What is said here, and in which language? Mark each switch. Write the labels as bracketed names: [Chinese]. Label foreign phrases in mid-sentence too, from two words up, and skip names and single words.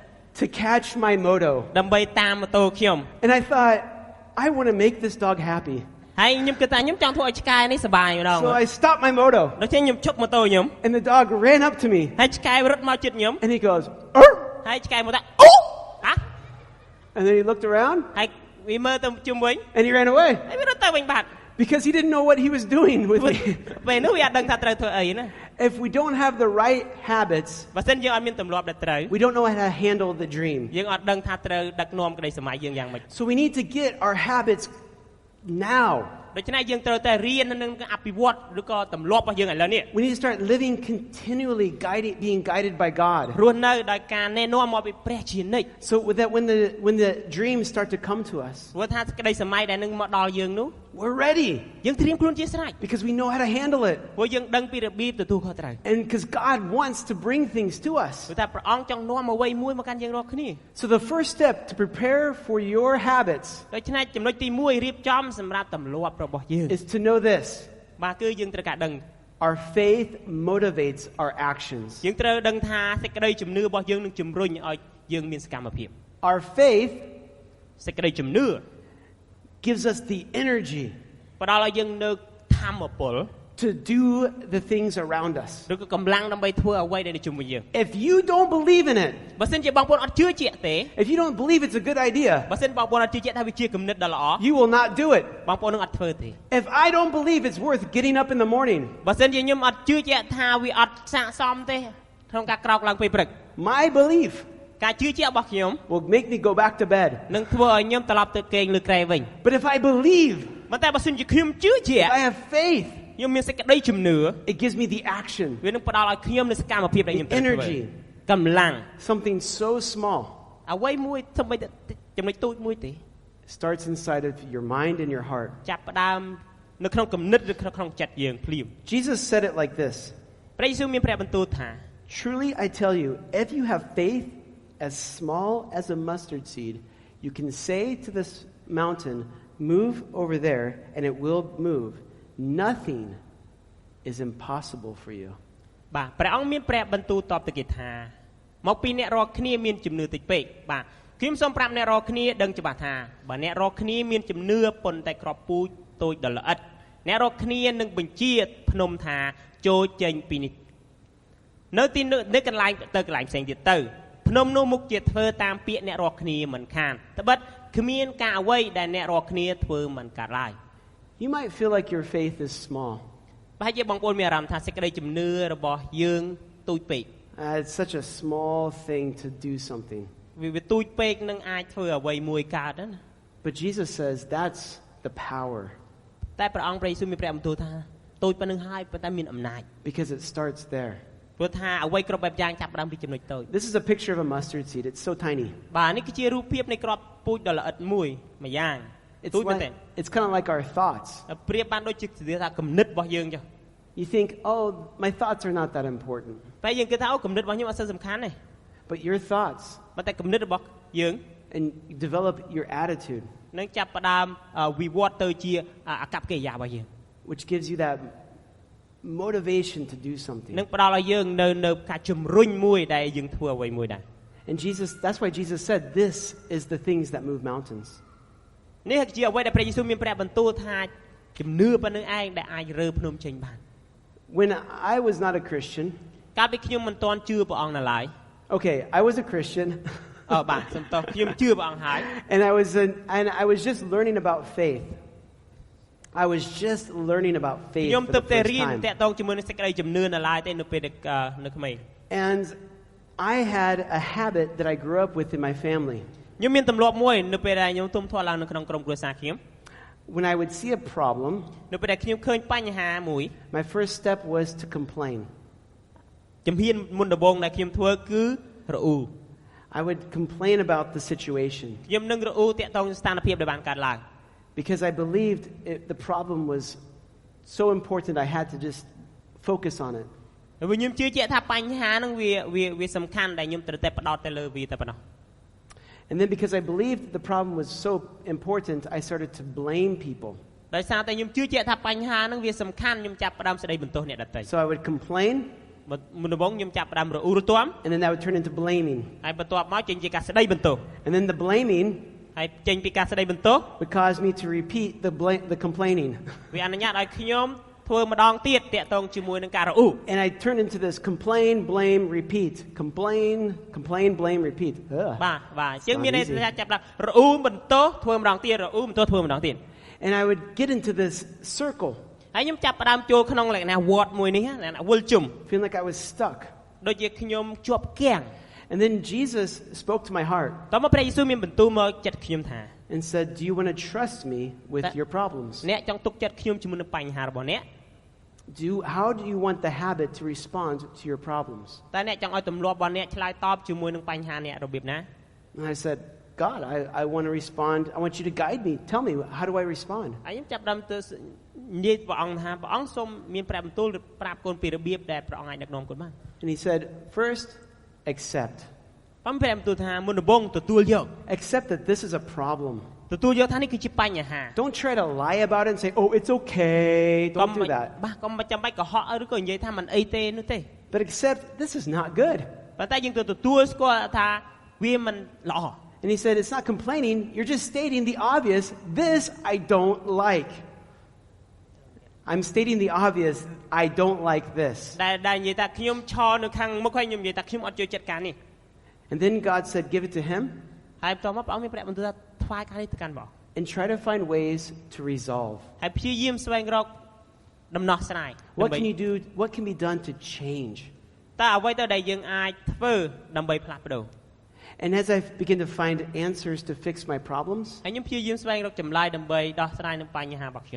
[English] To catch my moto. [Khmer] ដើម្បីតាមម៉ូតូខ្ញុំ [English] And I thought, I want to make this dog happy. [Khmer] ហើយខ្ញុំគិតថាខ្ញុំចង់ធ្វើឲ្យឆ្កែនេះសប្បាយម្ដង [English] So I stopped my moto. [Khmer] ដូច្នេះខ្ញុំឈប់ម៉ូតូខ្ញុំ [English] And the dog ran up to me. [Khmer] ហើយឆ្កែរត់មកជិតខ្ញុំ [English] And he goes, "Arr!" [Khmer] ហើយឆ្កែមកថាអូហ៎ [English] And then he looked around. [Khmer] ហើយវាមើលទៅជុំវិញ [English] And he ran away. [Khmer] ហើយវារត់ទៅវិញបាត់ [English] Because he didn't know what he was doing with me. [Khmer] ពេលនោះវាអត់ដឹងថាត្រូវធ្វើអីណា [English] If we don't have the right habits, [Khmer] បើសិនយើងអត់មានទម្លាប់ដែលត្រូវ [English] we don't know how to handle the dream. [Khmer] យើងអត់ដឹងថាត្រូវដឹកនាំក្តីសម័យយើងយ៉ាងម៉េច [English] So we need to get our habits now. [Khmer] ដូច្នេះយើងត្រូវតែរៀននិងអភិវឌ្ឍឬក៏ទម្លាប់របស់យើងឥឡូវនេះ [English] We need to start living continually being guided by God. [Khmer] រស់នៅដោយការណែនាំមកពីព្រះជានិច្ច [English] So with that when the dreams start to come to us, [Khmer] ព្រោះថាក្តីសម័យដែលនឹងមកដល់យើងនោះ [English] we're ready [Khmer] យើងត្រៀមខ្លួនជាស្រេច [English] because we know how to handle it. [Khmer] ព្រោះយើងដឹងពីរបៀបទទួលខុសត្រូវ [English] And because God wants to bring things to us. [Khmer] ព្រោះតែព្រះអង្គចង់នាំអ្វីមួយមកកាន់យើងរាល់គ្នា [English] So the first step to prepare for your habits [Khmer] ដូច្នេះចំណុចទី1រៀបចំសម្រាប់ទម្លាប់របស់យើង [English] is to know this. [Khmer] បាទគឺយើងត្រូវការដឹង [English] Our faith motivates our actions. [Khmer] យើងត្រូវដឹងថាសេចក្តីជំនឿរបស់យើងនឹងជំរុញឲ្យយើងមានសកម្មភាព [English] Our faith [Khmer] សេចក្តីជំនឿ [English] gives us the energy [Khmer] ផ្ដល់ឲ្យយើងនៅធម៌ពល [English] to do the things around us. [Khmer] ឬក៏កម្លាំងដើម្បីធ្វើអ្វីដែលនៅជុំវិញយើង [English] If you don't believe in it, [Khmer] បើសិនជាបងប្អូនអត់ជឿជាក់ទេ [English] if you don't believe it's a good idea, [Khmer] បើសិនបងប្អូនអត់ជឿជាក់ថាវាជាគំនិតដ៏ល្អ [English] you will not do it. [Khmer] បងប្អូននឹងអត់ធ្វើទេ [English] If I don't believe it's worth getting up in the morning, [Khmer] បើសិនជាខ្ញុំអត់ជឿជាក់ថាវាអត់ស័ក្តិសមទេក្នុងការក្រោកឡើងពេលព្រឹក [English] my belief [Khmer] ការជឿជាក់របស់ខ្ញុំ [English] will make me go back to bed. [Khmer] នឹងធ្វើឲ្យខ្ញុំត្រឡប់ទៅគេងលើក្រែវិញ [English] But if I believe, [Khmer] ប៉ុន្តែបើសិនជាខ្ញុំជឿជាក់ [English] if I have faith, [Khmer] ខ្ញុំមានសេចក្តីជំនឿ [English] it gives me the action, [Khmer] វានឹងផ្ដល់ឲ្យខ្ញុំនូវសកម្មភាពដែលខ្ញុំ [English] the [Khmer] ត្រូវធ្វើ [English] energy, [Khmer] កម្លាំង [English] something so small [Khmer] អ្វីមួយធ្វើបីចំណុចតូចមួយទេ [English] starts inside of your mind and your heart. [Khmer] ចាប់ផ្ដើមនៅក្នុងគំនិតឬក្នុងចិត្តយើងភ្លាម [English] Jesus said it like this. [Khmer] ព្រះយេស៊ូវមានព្រះបន្ទូលថា [English] Truly I tell you, if you have faith as small as a mustard seed, you can say to this mountain, move over there, and it will move. Nothing is impossible for you. [Khmer] បាទព្រះអង្គមានព្រះបន្ទូលតបទៅគេថាមកពីអ្នករាល់គ្នាមានជំនឿតិចពេកបាទខ្ញុំសូមប្រាប់អ្នករាល់គ្នាដឹងច្បាស់ថាបើអ្នករាល់គ្នាមានជំនឿប៉ុន្តែក្របពូជតូចដល់ល្អិតអ្នករាល់គ្នានឹងបញ្ជាភ្នំថាចូលចេញពីនេះនៅទីនេះកន្លែងទៅកន្លែងផ្សេងទៀតទៅភ្នំនោះមុខជាធ្វើតាមពាក្យអ្នករាល់គ្នាមិនខានត្បិតគ្មានការអ្វីដែលអ្នករាល់គ្នាធ្វើមិនកើតឡើយ [English] You might feel like your faith is small. [Khmer] ប្រហែលជាបងប្អូនមានអារម្មណ៍ថាសេចក្តីជំនឿរបស់យើងទូចពេក [English] It's such a small thing to do something. [Khmer] វាទូចពេកនឹងអាចធ្វើអ្វីមួយកើតណា [English] But Jesus says that's the power. [Khmer] តែព្រះអង្គព្រះយេស៊ូវមានព្រះបន្ទូលថាតូចប៉ុណ្្នឹងហើយប៉ុន្តែមានអំណាច [English] Because it starts there. [Khmer] ព្រោះថាអ្វីគ្រប់បែបយ៉ាងចាប់ផ្ដើមពីចំណុចតូច [English] This is a picture of a mustard seed. It's so tiny. [Khmer] បាទនេះគឺជារូបភាពនៃក្របពូជដ៏ល្អិតមួយយ៉ាង [English] It's kind of like our thoughts. [Khmer] ប្រៀបបានដូចជាថាគំនិតរបស់យើងចុះ [English] You think, oh, my thoughts are not that important. [Khmer] តែយើងគិតថាអូគំនិតរបស់ខ្ញុំអត់សូវសំខាន់ទេ [English] But your thoughts [Khmer] ប៉ុន្តែគំនិតរបស់យើង [English] and you develop your attitude, [Khmer] នឹងចាប់ផ្ដើមវិវត្តទៅជាអាកប្បកិរិយារបស់យើង [English] which gives you that motivation to do something. [Khmer] នឹងផ្ដល់ឲ្យយើងនៅការជំរុញមួយដែលយើងធ្វើអ្វីមួយដែរ [English] And that's why Jesus said, this is the things that move mountains. [Khmer] នេះជាអ្វីដែលព្រះយេស៊ូវមានព្រះបន្ទូលថាជំនឿប៉ុណ្្នឹងឯងដែលអាចរើភ្នំចេញបាន [English] When I was not a Christian, [Khmer] កាលពីខ្ញុំមិនទាន់ជឿព្រះអង្គនៅឡើយ [English] okay, I was a Christian. [Khmer] បាទសំទោសខ្ញុំជឿព្រះអង្គហើយ [English] And I was just learning about faith. I was just learning about faith [Khmer] ខ្ញុំ [English] for [Khmer] ទើប [English] the [Khmer] តែ [English] first [Khmer] រៀន [English] time. [Khmer] តាក់ទងជាមួយនឹងសេចក្តីជំនឿនៅឡើយទេនៅពេលនៅក្មេង [English] And I had a habit that I grew up with in my family. [Khmer] ខ្ញុំមានទម្លាប់មួយនៅពេលដែលខ្ញុំទុំធាត់ឡើងនៅក្នុងក្រុមគ្រួសារខ្ញុំ [English] When I would see a problem, [Khmer] នៅពេលដែលខ្ញុំឃើញបញ្ហាមួយ [English] my first step was to complain. [Khmer] ជំហានមុនដំបូងដែលខ្ញុំធ្វើគឺរអ៊ូ [English] I would complain about the situation [Khmer] ខ្ញុំនឹងរអ៊ូតាក់ទងស្ថានភាពដែលបានកើតឡើង [English] because I believed the problem was so important I had to just focus on it. [Khmer] ហើយខ្ញុំជឿជាក់ថាបញ្ហាហ្នឹងវាសំខាន់ដែលខ្ញុំត្រូវតែផ្ដោតទៅលើវាតែប៉ុណ្ណោះ [English] And then because I believed the problem was so important, I started to blame people. [Khmer] ដោយសារតែខ្ញុំជឿជាក់ថាបញ្ហាហ្នឹងវាសំខាន់ខ្ញុំចាប់ផ្ដើមស្ដីបន្ទោសអ្នកដទៃ [English] So I would complain, [Khmer] មុនដំបូងខ្ញុំចាប់ផ្ដើមរអ៊ូរទាំ [English] and then that would turn into blaming. [Khmer] ហើយបន្ទាប់មកចេញជាការស្ដីបន្ទោស [English] And then the blaming [Khmer] ហើយចេញពីការស្ដីបន្ទោស [English] would cause me to repeat the complaining. [Khmer] វាអនុញ្ញាតឲ្យខ្ញុំធ្វើម្ដងទៀតតាក់ទងជាមួយនឹងការរអ៊ូ [English] And I turned into this complain, blame, repeat. Complain, blame, repeat. Ugh. [Khmer] បាទអញ្ចឹងមានន័យថាចាប់ដល់រអ៊ូបន្ទោសធ្វើម្ដងទៀតរអ៊ូបន្ទោសធ្វើម្ដងទៀត [English] And I would get into this circle, [Khmer] ហើយខ្ញុំចាប់ផ្ដើមចូលក្នុងលក្ខណៈវត្តមួយនេះលក្ខណៈវិលជុំ [English] feeling like I was stuck. [Khmer] ដូចជាខ្ញុំជាប់គាំង [English] And then Jesus spoke to my heart [Khmer] តោះមកព្រះយេស៊ូវមានបន្ទូលមកចិត្តខ្ញុំថា [English] and said, do you want to trust me with your problems? [Khmer] អ្នកចង់ទុកចិត្តខ្ញុំជាមួយនឹងបញ្ហារបស់អ្នក [English] How do you want the habit to respond to your problems? [Khmer] តើអ្នកចង់ឲ្យទម្លាប់របស់អ្នកឆ្លើយតបជាមួយនឹងបញ្ហាអ្នករបៀបណា [English] And I said, God, I want to respond. I want you to guide me. Tell me, how do I respond? [Khmer] ហើយខ្ញុំចាប់ផ្ដើមទៅនិយាយព្រះអង្គថាព្រះអង្គសូមមានប្រាប់បន្ទូលប្រាប់កូនពីរបៀបដែលព្រះអង្គអាចដឹកនាំកូនបាន [English] And he said, first, accept. [Khmer] ព្រះប្រាប់បន្ទូលថាមុនដំបូងទទួលយក [English] Accept that this is a problem. [Khmer] ទទួលយកថានេះគឺជាបញ្ហា [English] Don't try to lie about it and say, oh, it's okay. Don't do that. [Khmer] បាទកុំចាំបាច់កុហកឬក៏និយាយថាមិនអីទេនោះទេ [English] But accept, this is not good. [Khmer] ប៉ុន្តែយើងទទួលស្គាល់ថាវាមិនល្អ [English] And he said, it's not complaining. You're just stating the obvious. This I don't like. I'm stating the obvious. I don't like this. [Khmer] ដែលនិយាយថាខ្ញុំឈរនៅខាងមុខហើយខ្ញុំនិយាយថាខ្ញុំអត់ចូលចិត្តការនេះ [English] And then God said, give it to him. [Khmer] ហើយបន្ទាប់មកព្រះអង្គមានប្រាប់បន្ទូលថាថ្វាយការនេះទៅកាន់ព្រះអង្គ [English] And try to find ways to resolve. [Khmer] ហើយព្យាយាមស្វែងរកដំណោះស្រាយ [English] What can you do? What can be done to change? [Khmer] តើអ្វីទៅដែលយើងអាចធ្វើដើម្បីផ្លាស់ប្ដូរ [English] And as I begin to find answers to fix my problems, [Khmer] ហើយខ្ញុំព្យាយាមស្វែងរកចម្លើយដើម្បីដោះស្រាយនឹងបញ្ហារបស់ខ្ញុំ